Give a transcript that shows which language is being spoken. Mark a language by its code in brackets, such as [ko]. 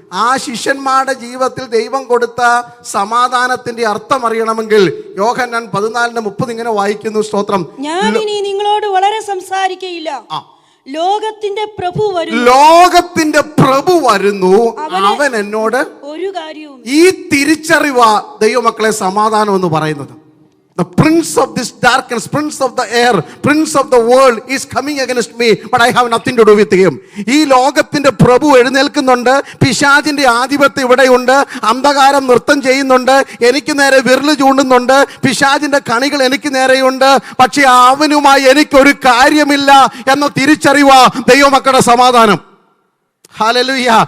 [ml] ആ ശിഷ്യന്മാരുടെ ജീവിതത്തിൽ ദൈവം കൊടുത്ത സമാധാനത്തിന്റെ അർത്ഥം അറിയണമെങ്കിൽ യോഹന്നാൻ 14:30 ഇങ്ങനെ വായിക്കുന്നു. സ്തോത്രം. ഞാൻ ഇനി നിങ്ങളോട് വളരെ സംസാരിക്കയില്ല, ലോകത്തിന്റെ പ്രഭു വരുന്നു, ലോകത്തിന്റെ പ്രഭു വരുന്നു, അവൻ എന്നോട് ഒരു കാര്യവും. ഈ തിരിച്ചറിവാ ദൈവമക്കളെ സമാധാനം എന്ന് പറയുന്നത്. [en] The prince of this darkness, prince of the air, prince of the world is coming against me, but I have nothing to do with him. [ml] ഈ ലോകത്തിന്റെ പ്രഭു എഴുന്നേൽക്കുന്നുണ്ട്, പിശാചിന്റെ ആധിപത്യം ഇവിടെയുണ്ട്, അന്ധകാരം നൃത്തം ചെയ്യുന്നുണ്ട്, എനിക്ക് നേരെ വിരല് ചൂണ്ടുന്നുണ്ട്, പിശാചിന്റെ കണികൾ എനിക്ക് നേരെയുണ്ട്, പക്ഷെ അവനുമായി എനിക്കൊരു കാര്യമില്ല എന്ന തിരിച്ചറിവാ ദൈവമക്കളുടെ സമാധാനം. ഹല്ലേലൂയ.